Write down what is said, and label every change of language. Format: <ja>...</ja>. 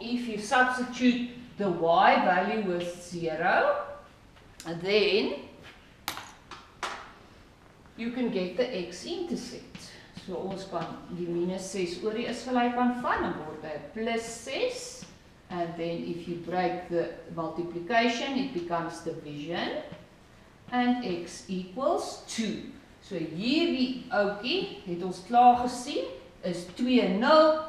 <en>If you substitute the y value with 0, then you can get the x-intercept.</en> <af>So ons kan die -6 oor die is gelyk aan van, dan word hy +6.</af> <en>And then if you break the multiplication, it becomes division. And x equals 2.</en> <af>So hierdie ouetjie, het ons klaar gesien, is 2, 0.</af>